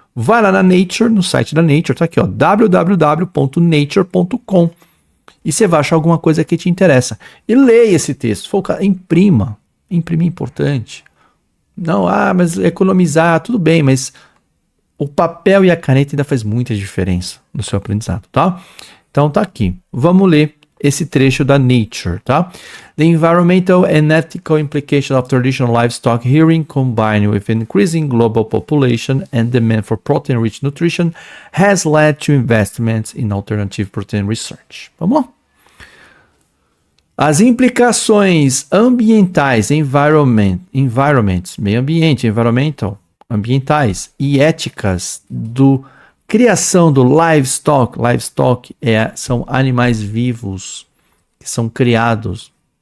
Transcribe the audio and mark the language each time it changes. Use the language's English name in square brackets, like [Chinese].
[Portuguese] Vai lá na Nature, no site da Nature, tá aqui, ó, www.nature.com e você vai achar alguma coisa que te interessa. E leia esse texto. Imprima. Imprimir é importante. Não, mas economizar, tudo bem, mas o papel e a caneta ainda faz muita diferença no seu aprendizado, tá? Então tá aqui. Vamos ler esse trecho da Nature, tá? [English] The environmental and ethical implications of traditional livestock rearing combined with increasing global population and demand for protein-rich nutrition has led to investments in alternative protein research. [Portuguese] Vamos lá? As implicações ambientais, meio ambiente, ambientais e éticas do criação do livestock. Livestock são animais vivos que são criados.